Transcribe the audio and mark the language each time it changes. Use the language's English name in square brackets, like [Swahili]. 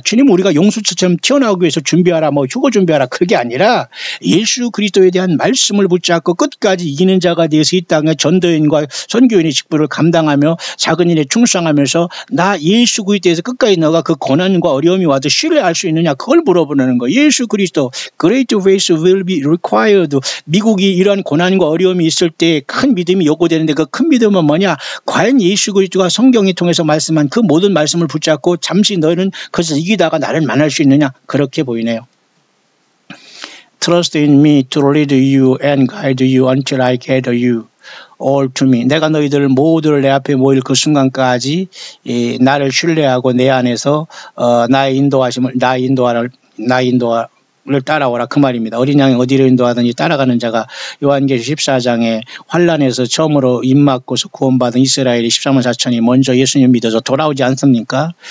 [Korean] 주님 우리가 용수초처럼 튀어나오기 위해서 준비하라 뭐 휴거 준비하라 그게 아니라 예수 그리스도에 대한 말씀을 붙잡고 끝까지 이기는 자가 되어서 이 땅에 전도인과 선교인의 직분을 감당하며 작은 일에 충성하면서 나 예수 그리스도에서 끝까지 너가 그 고난과 어려움이 와도 신뢰할 수 있느냐 그걸 물어보는 거예요. [English] 예수 그리스도 Great faith will be required. [Korean] 미국이 이러한 고난과 어려움이 있을 때 큰 믿음이 요구되는데 그 큰 믿음은 뭐냐? 과연 예수 그리스도가 성경을 통해서 말씀한 그 모든 말씀을 붙잡고 잠시 너희는 그것을 이기다가 나를 만날 수 있느냐? 그렇게 보이네요. [English] Trust in me to lead you and guide you until I gather you all to me. [Korean] 내가 너희들 모두를 내 앞에 모일 그 순간까지 나를 신뢰하고 내 안에서 나의 인도를 따라오라 그 말입니다. 어린 양이 어디로 인도하든지 따라가는 자가 요한계시록 14장에 환란에서 처음으로 입맞고서 구원받은 이스라엘이 13만 4천이 먼저 예수님 믿어서 돌아오지 않습니까?